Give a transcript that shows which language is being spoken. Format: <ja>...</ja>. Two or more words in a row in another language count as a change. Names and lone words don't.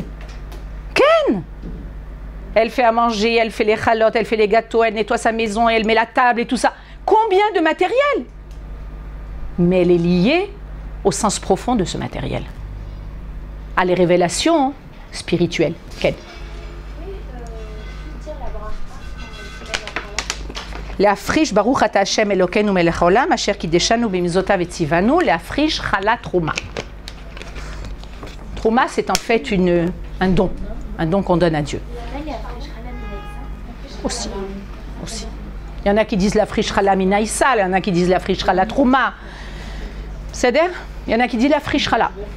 <fr>Ken, elle fait à manger, elle fait les chalotes, elle fait les gâteaux, elle nettoie sa maison, elle met la table et tout ça. Combien de matériel? Mais elle est liée au sens profond de ce matériel, à les révélations spirituelles. Ken.</fr> <he>להפריש ברוך אתה השם אלוקינו מלך העולם אשר קידשנו במצוותיו וציוונו להפריש חלה תרומה.</he> <fr>Trouma, c'est en fait un don qu'on donne à Dieu. Aussi. Il y en a qui disent</fr> <he>להפריש חלה מן העיסה,</he> <fr>il y en a qui disent</fr> <he>להפריש חלה תרומה.</he> <fr>C'est-à-dire, il y en a qui disent</fr> <he>להפריש חלה.</he>